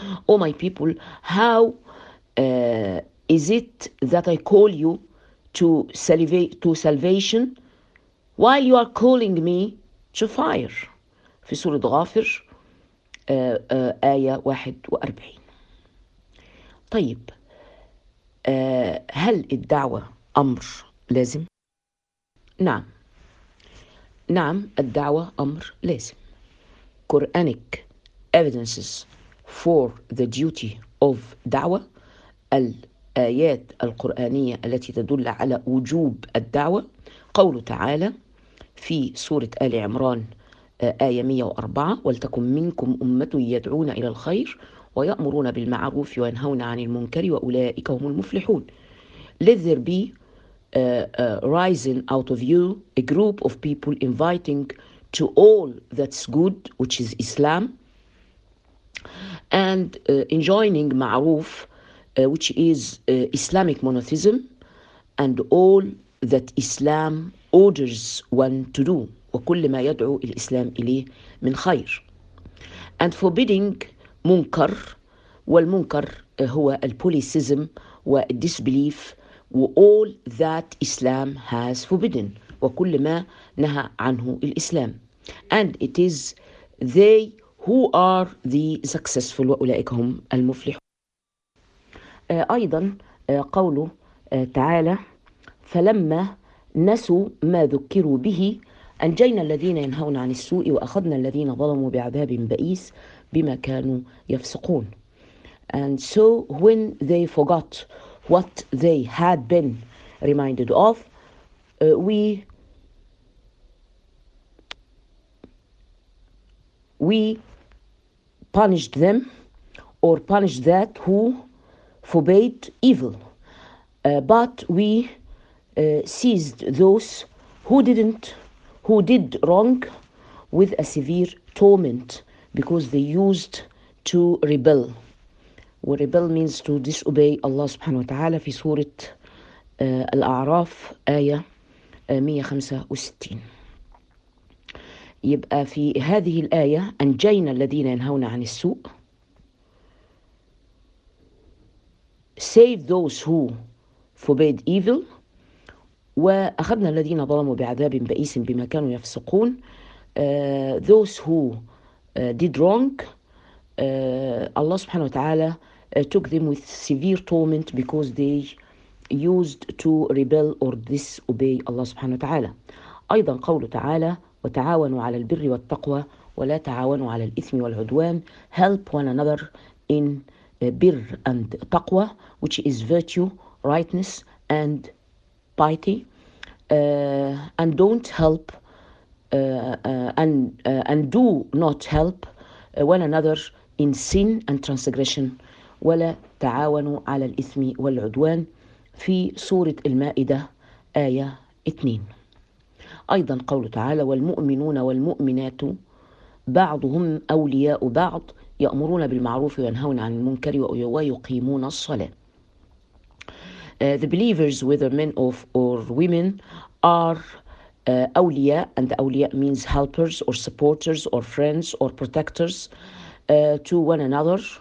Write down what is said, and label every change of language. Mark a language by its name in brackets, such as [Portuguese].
[English] Oh my people, how is it that I call you to salvation while you are calling me to fire، [Arabic] في سورة غافر آية 41. طيب هل الدعوة أمر لازم؟ نعم نعم الدعوة أمر لازم. [English] Quranic evidences for the duty of دعوة، [Arabic] الآيات القرآنية التي تدل على وجوب الدعوة، قوله تعالى في سورة آل عمران آية 104، ولتكن منكم أمة يدعون إلى الخير ويأمرون بالمعروف وينهون عن المنكر وأولئك هم المفلحون. [English] Let there be rising out of you a group of people inviting to all that's good, which is Islam, and enjoining ma'ruf, which is Islamic monotheism, and all that Islam orders one to do, [Arabic] وكل ما يدعو الإسلام إليه من خير. [English] And forbidding munkar, [Arabic] والمنكر هو البوليسيزم والديسبليف، و [English] all that Islam has forbidden، [Arabic] وكل ما نهى عنه الإسلام. [English] And it is they who are the successful، [Arabic] وأولئك هم المفلحون. أيضا قوله تعالى، فلما نسوا ما ذكروا به أنجينا الذين ينهون عن السوء وأخذنا الذين ظلموا بعذاب بئيس بما كانوا يفسقون. [English] And so when they forgot what they had been reminded of, we punished them or punished that who forbade evil, but we seized those who did wrong with a severe torment because they used to rebel. Rebel means to disobey Allah subhanahu wa ta'ala [Arabic] في سورة الأعراف آية 165. يبقى في هذه الآية أنجينا الذين ينهون عن السوء، [English] save those who forbade evil، [Arabic] وأخذنا الذين ظلموا بعذاب بئيس بما كانوا يفسقون. [English] Those who did wrong, Allah subhanahu wa ta'ala took them with severe torment because they used to rebel or disobey Allah subhanahu wa ta'ala. [Arabic] أيضا قوله تعالى، وتعاونوا على البر والتقوى ولا تعاونوا على الإثم والعدوان. [English] Help one another in birr and taqwa, which is virtue, rightness and piety. And don't help and do not help one another in sin and transgression. [Arabic] ولا تعاونوا على الإثم والعدوان، في سورة المائدة آية 2. أيضا قوله تعالى، والمؤمنون والمؤمنات بعضهم أولياء بعض يأمرون بالمعروف وينهون عن المنكر ويقيمون الصلاة. [English] The believers, whether men or women, are أولياء, and أولياء means helpers or supporters or friends or protectors to one another.